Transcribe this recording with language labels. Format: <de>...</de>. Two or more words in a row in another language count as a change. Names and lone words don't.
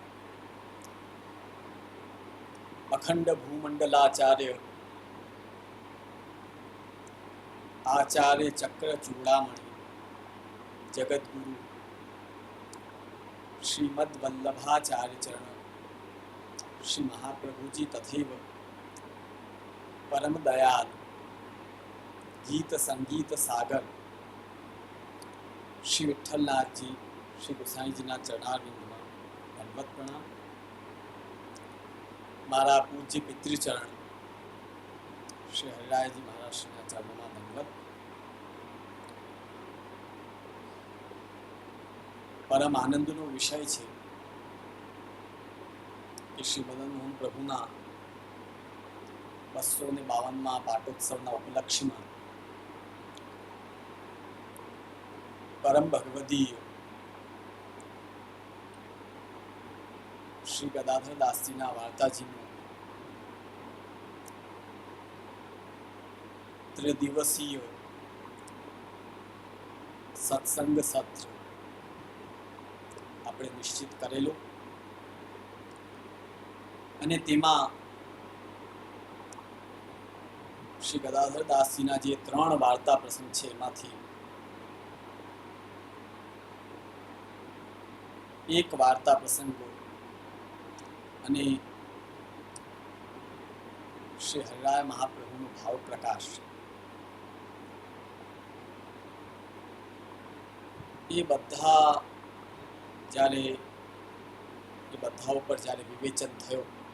<hi>अखंड भूमंडलाचार्य आचार्य चक्र चूड़ामणि जगद्गुरु श्रीमद वल्लभाचार्य चरण श्री महाप्रभु जी तथैव परम दयाल गीत संगीत सागर श्री विठ्ठलनाथ जी श्री गोसाई जी चरणारविंदમાં दंडवत प्रणाम। मारा पूज्य पितृचरण श्री हरिराय जी महाराज श्री चरणों दंडवत।</hi> <gu>परम आनंदનો વિષય છે કે શ્રી મદન મોહન પ્રભુના 252મા પાટોત્સવના ઉપલક્ષ્યમાં परम भगवदीय श्री गदाधर दास जी वार्ताजी त्रिदिवसीय सत्संग सत्र આપણે નિશ્ચિત કરેલો અને તેમાં શ્રી ગદાધર દાસજીના જે 3 વાર્તા પ્રસંગ છે એમાંથી एक वार्ता प्रसंग અને શ્રી હરિરાય મહાપ્રભુનો ભાવ પ્રકાશ એ બધા જ્યારે એ બધા ઉપર જ્યારે વિવેચન થયો</gu>